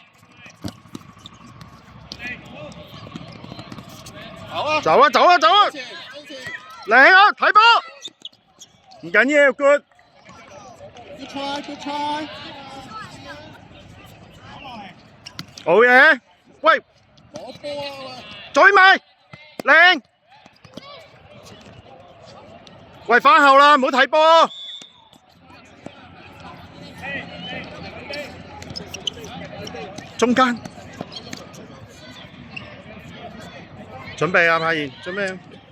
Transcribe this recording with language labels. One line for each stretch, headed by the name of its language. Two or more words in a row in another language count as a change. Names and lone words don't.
Cantonese: 走啊！走啊，走啊，走啊！靚啊，睇波！唔緊要 ，good。
English: Good try, good try。
Cantonese: 好嘢！喂，攞波啊！追埋，靚！喂，返後啦，唔好睇波。中間，準備啊，柏賢，準備。